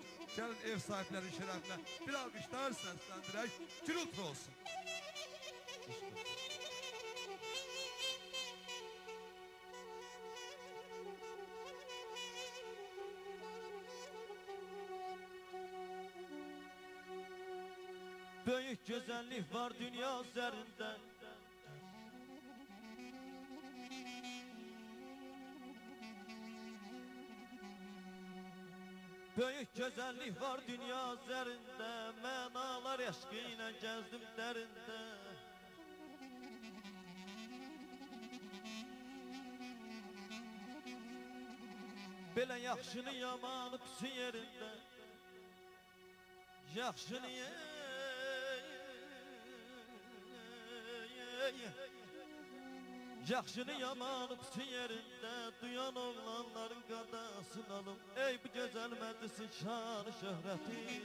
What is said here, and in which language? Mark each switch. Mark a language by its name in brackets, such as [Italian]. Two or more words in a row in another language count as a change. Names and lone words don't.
[Azerbaijani] Gəlin ev sahiblərinin şərəfinə bir alqışlar səsləndirək, gürültü olsun. [Turkish] Böyük güzellik var dünya üzerinde Büyük güzellik var dünya üzerinde Menalar aşkıyla gezdim derinde [Azerbaijani] Belə yaxşını yamanı pisi yerinde Yaxşını Yaxşını yamanı pisi yerinde Duyan oğlanların qadasını alım Ey bu gözəl məclisin şanı şöhrəti